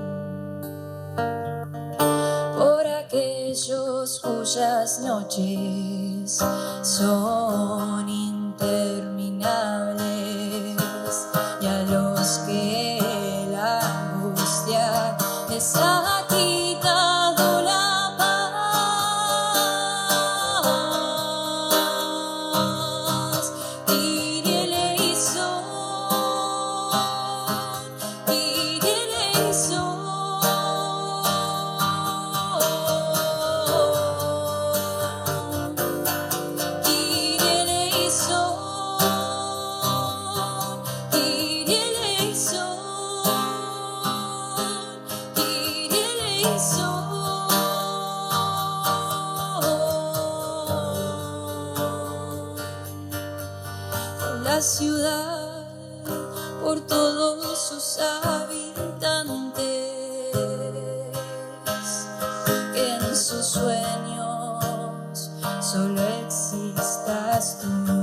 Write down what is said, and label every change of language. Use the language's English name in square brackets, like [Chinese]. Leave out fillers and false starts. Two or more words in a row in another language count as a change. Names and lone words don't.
[Spanish] por aquellos cuyas noches son interminables y a los que la angustia les ha quitado la paz. [Greek] Κύριε ελέησον, Κύριε ελέησον, Κύριε ελέησον, Κύριε ελέησον, Κύριε ελέησον. [Spanish] Por la ciudad, por todos sus habitantes, que en sus sueños solo existas tú.